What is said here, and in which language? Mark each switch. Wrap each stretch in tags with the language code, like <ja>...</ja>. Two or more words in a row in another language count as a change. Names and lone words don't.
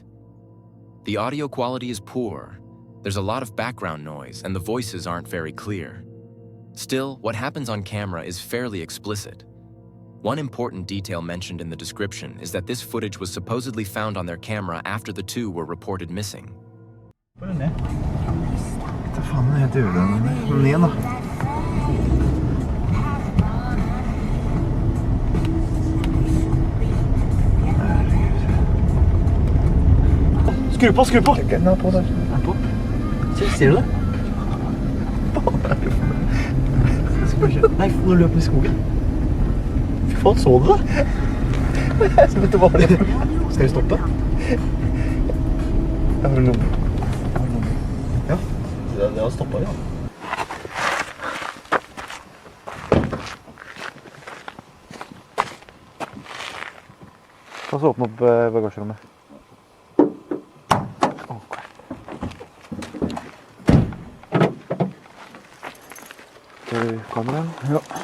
<en>The audio quality is poor, there's a lot of background noise, and the voices aren't very clear. Still, what happens on camera is fairly explicit. One important detail mentioned in the description is that this footage was supposedly found on their camera after the two were reported missing.</en> <sv>Vad är det? Vad fan är det? Den ena. Skru på! Den är på där. Ser du det? Nej, får du löpa i skogen? Fy fan, såg du det? Jag vet inte vad det är. Ska vi stoppa? Jag har en nummer. Ja, jag stoppar, ja.</sv> <no>Ta så åpne opp bagasjerommet. Kameraet? Ja.</no>